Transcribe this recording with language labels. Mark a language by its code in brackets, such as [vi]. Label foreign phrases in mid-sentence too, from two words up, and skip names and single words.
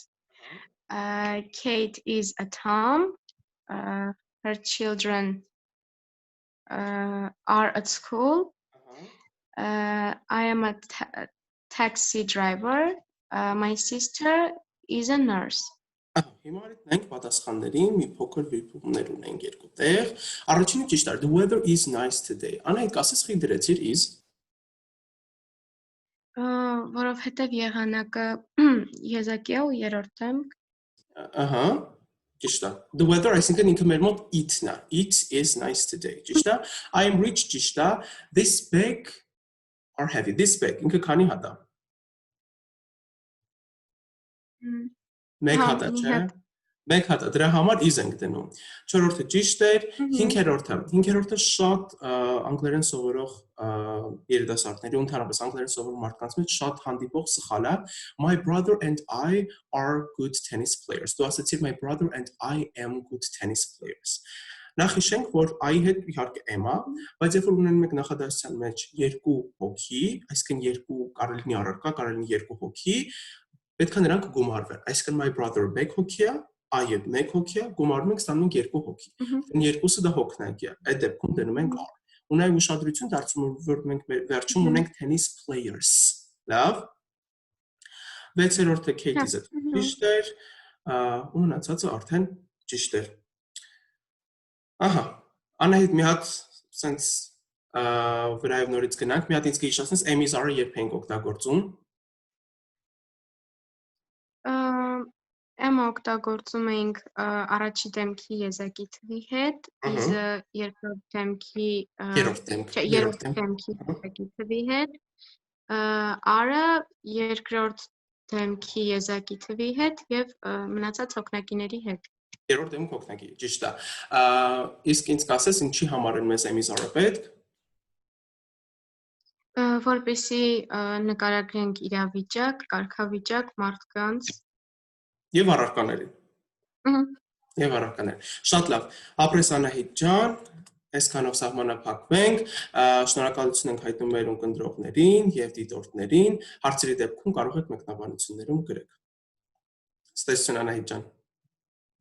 [en] Kate is a Tom. Her children are at school. I am a taxi driver. My sister is a nurse. [hy] Հիմա արեցինք պատասխաններին մի փոքր վիպումներ ունենք երկու տեղ։ Առաջինը ճիշտ է, [en] the weather is nice today. [hy] Անահիտ, ասես խի դրեցիր is Որովհետև եղանակը եզակի է ու երրորդ եմ։ Ահա, ճիշտ է։ [en] The weather, [hy] այսինքն ինքը մեր մոտ it-ն է։ [en] It is nice today, [hy] ճիշտ է։ [en] I am rich, [hy] ճիշտ է։ [en] This bag are heavy. This bag, [hy] ինքը քանի հատ է։ Մեկ հատ է, չէ՞։ Մեկ հատ է, դրա համար is ենք դնում։ Չորրորդը ճիշտ էր, հինգերորդը շատ անգլերեն սովորող երիտասարդների, ընդհանրապես անգլերեն սովորող մարդկանց մեջ շատ հանդիպող սխալ է։ [en] My brother and I are good tennis players. [hy] Դու ասացիր [en] my brother and I am good tennis players. [hy] Նախ հիշենք, որ I-ի հետ իհարկե am է, բայց երբ որ ունենում եք նախադասության մեջ երկու հոգի, այսինքն երկու կարելի լինի առարկա, կարելի լինի երկու հոգի, պետք է նրանք գումարվեն։ Այսինքն [en] my brother [hy] մեկ հոգի է, I-ը մեկ հոգի է, գումարում ենք ստանում ենք երկու հոգի։ Այն երկուսը դա հոգնակի է։ Այդ դեպքում դնում ենք are։ Ունենք ուշադրություն դարձնում, որ մենք վերջում ունենք [en] tennis players։ [hy] Լավ։ Վեցերորդը Kate-ը ճիշտ էր, ու մնացածը արդեն ճիշտ էր։ Ահա, Անահիտ մի հատ sense վրայով նորից գնանք, մի հատ ինձ կհիշեցնես [en] am is are-ը [hy] երբ ենք օգտագործում։ Am օգտագործում ենք առաջի դեմքի եզակի թվի հետ, is-ը երկրորդ դեմքի երրորդ դեմքի եզակի թվի հետ, are-ը երկրորդ դեմքի եզակի թվի հետ եւ մնացած հոգնակիների հետ։ Երրորդ դեմք հոգնակի, ճիշտ է։ Իսկ ինձ կասես ինչի համար են մեզ [en] am is are-ը [hy] պետք։ Որպեսզի նկարագրենք իրավիճակ, կարգավիճակ, մարդկանց Եվ առարկաների։ Եվ առարկաների։ Շատ լավ։ Ապրես Անահիտ ջան, այսքանով սահմանափակվենք։ Շնորհակալություն ենք հայտնում մեր ունկնդրողներին եւ դիտորդներին։ Հարցերի դեպքում կարող եք մեկնաբանություններում գրեք։ Ստեսություն Անահիտ ջան։